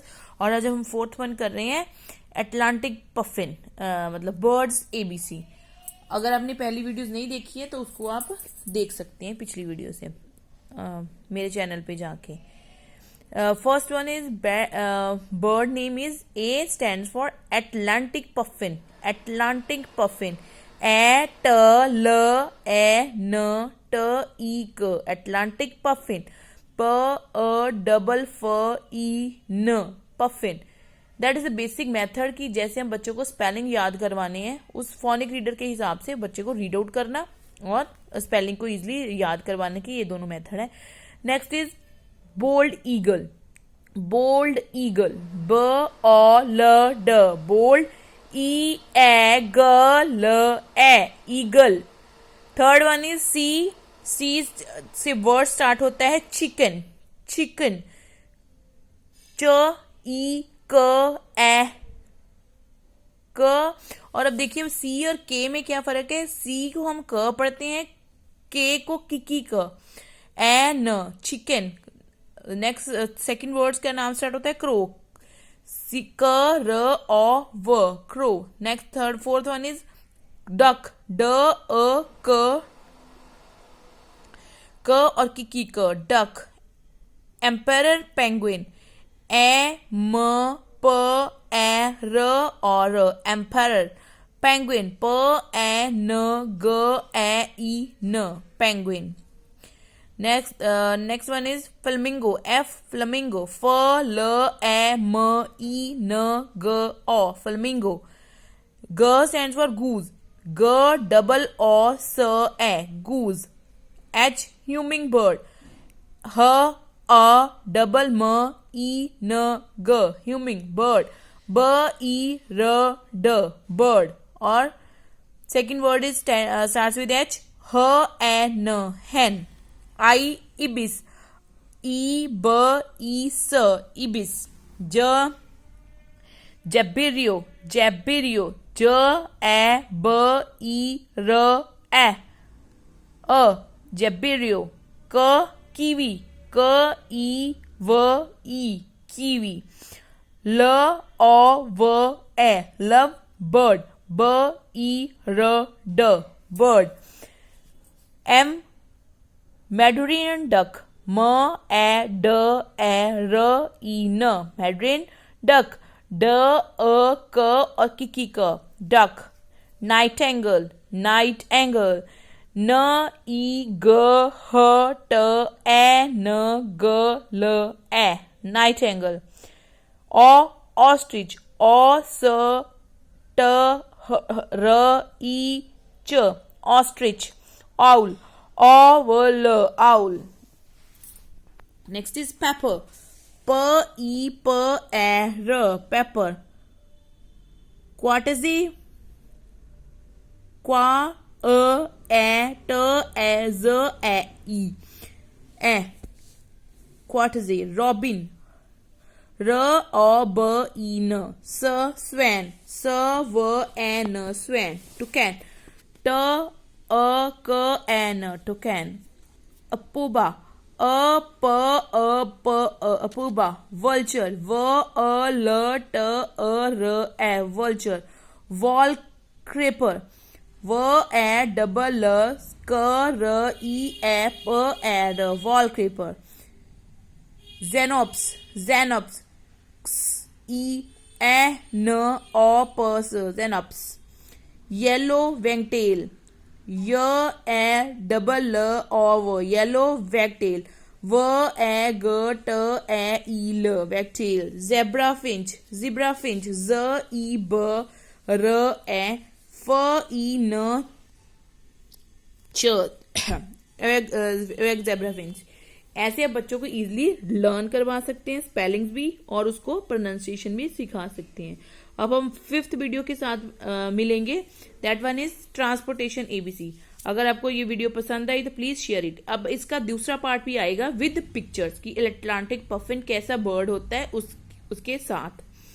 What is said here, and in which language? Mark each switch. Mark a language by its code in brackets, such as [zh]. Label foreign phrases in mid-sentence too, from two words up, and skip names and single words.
[hi] और आज हम [en] fourth one [hi] कर रहे हैं अटलांटिक पफिन, मतलब [en] birds ABC. [hi] अगर आपने पहली वीडियोस नहीं देखी है तो उसको आप देख सकते हैं पिछली वीडियो से, मेरे चैनल पे जाके। [en] First one is bird name is A stands for Atlantic puffin. Atlantic puffin, a t l a n t i c, Atlantic puffin. p u double f i n, puffin. that is the basic method [hi] कि जैसे हम बच्चों को स्पेलिंग याद करवाने हैं, उस फोनिक रीडर के हिसाब से बच्चे को [en] read out [hi] करना और स्पेलिंग को इजीली याद करवाने की, ये दोनों मेथड है। [en] Next is bald eagle. Bald eagle, b o l d, bald, e a g l e, eagle. Third one is C. [hi] सी से [en] word start [hi] होता है चिकन। [en] चिकन, c i k e k. [hi] और अब देखिए सी और के में क्या फर्क है। सी को हम क पढ़ते हैं, के को किकी क, ए न, चिकन। [en] next second words [hi] का नाम स्टार्ट होता है [en] crow, c r o w, क्रो। Next fourth one is duck, d u c and kiki k, duck. Emperor, penguin, e m p e r and emperor. Penguin, p e n g e i n, penguin. Next one is flamingo, F flamingo, f l a m i n g o, flamingo. G stands for goose, g double o s e, goose. H humming bird, h u double m i n g, humming bird. b i r d, bird. and second word is starts with H, h e n, hen। I ibis, i b i s, ibis. J jabiru, jabiru, j a b i r a, u, jabiru. K kiwi, k i w i, कीवी। l o v e, love, bird, b i r d, bird. M mandarin duck, m a d a r i n, mandarin duck. d u c and kiki k, duck. Nightingale, night angle, n i g h t a n g l e, nightingale. Ostrich, o s t r i c h, ostrich. Owl, o w l, owl. Next is pepper, p e p e r, pepper. Quetzal, qu u e t e z e i, e, क्वाटजी। Robin, r u b i n, s, swan, s w a n, swan. Toucan, t u c a n, toucan. Upupa, u p u p a, upupa. Vulture, v u l t u r e, vulture. Wall creeper, w a double l c r e e p e r, wall creeper. Xenops, xenops, e e n o p s, xenops. Yellow wagtail, y e double l o w, yellow wagtail. w a g t a i l, wagtail. Zebra finch, zebra finch, z e b r a, f i n c h, zebra finch. [hi] ऐसे आप बच्चों को इजीली लर्न करवा सकते हैं, स्पेलिंग्स भी और उसको प्रोनाउंसिएशन भी सिखा सकते हैं। अब हम 5th वीडियो के साथ मिलेंगे, [en] that one is transportation ABC. [hi] अगर आपको ये वीडियो पसंद आई तो [en] please share it. [hi] अब इसका दूसरा पार्ट भी आएगा [en] with pictures [hi] कि अटलांटिक पफिन कैसा बर्ड होता है उसके साथ।